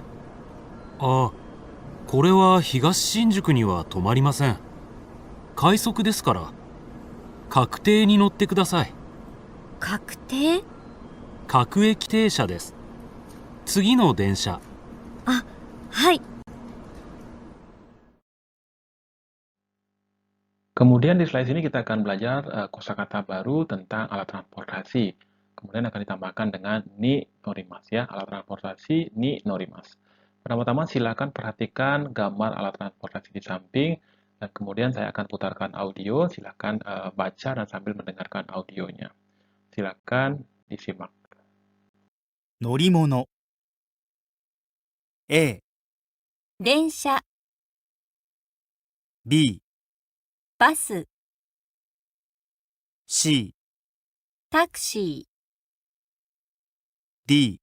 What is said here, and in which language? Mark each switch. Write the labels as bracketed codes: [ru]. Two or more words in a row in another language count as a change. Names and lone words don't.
[ja] あ、これは東新宿には止まりません。快速ですから。各停に乗ってください。確定？各駅停車です。次の電車。あ、はい。 [id] Kemudian di slide ini kita akan belajar kosakata baru tentang alat transportasi. Kemudian akan ditambahkan dengan [ja] に乗ります [id] ya, alat transportasi [ja] に乗ります. [id] Pertama-tama silakan perhatikan gambar alat transportasi di samping dan kemudian saya akan putarkan audio, silakan baca dan sambil mendengarkan audionya. Silakan disimak. [ja] 乗り物 A、電車、 B、バス、 C、タクシー、 D、